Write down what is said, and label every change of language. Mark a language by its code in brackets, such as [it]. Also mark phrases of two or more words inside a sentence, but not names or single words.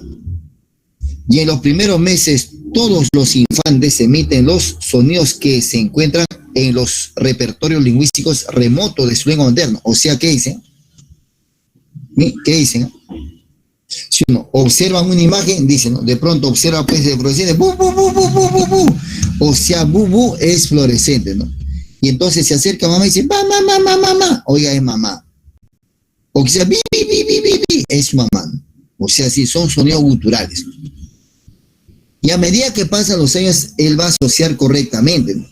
[es] Y en los primeros meses, todos los infantes emiten los sonidos que se encuentran en los repertorios lingüísticos remotos de su lengua materna. O sea, ¿qué dicen? ¿Qué dicen? Si uno observa una imagen, dice, ¿no? De pronto observa pues de fluorescente, bu, bu, bu, bu, bu, bu, bu. O sea, bu, bu es fluorescente, ¿no? Y entonces se acerca a mamá y dice, mamá, mamá, mamá. Oiga, es mamá. O quizás, bi, bi, bi, bi, bi, bi, es su mamá, ¿no? O sea, sí, son sonidos guturales, ¿no? Y a medida que pasan los años, él va a asociar correctamente, ¿no?